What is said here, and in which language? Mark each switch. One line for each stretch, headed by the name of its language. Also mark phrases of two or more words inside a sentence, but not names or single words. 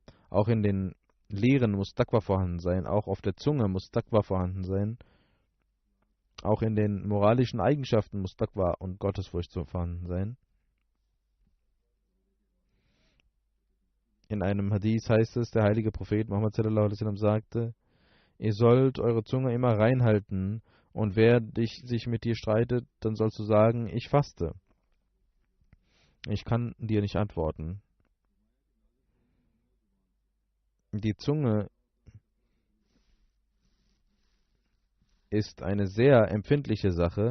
German: Auch in den Lehren muss Taqwa vorhanden sein, auch auf der Zunge muss Taqwa vorhanden sein. Auch in den moralischen Eigenschaften muss Taqwa und Gottesfurcht vorhanden sein. In einem Hadith heißt es, der heilige Prophet Muhammad
Arabic: صلى الله عليه وسلم
German: sagte, ihr sollt eure Zunge immer reinhalten und wer sich mit dir streitet, dann sollst du sagen, ich faste. Ich kann dir nicht antworten. Die Zunge ist eine sehr empfindliche Sache.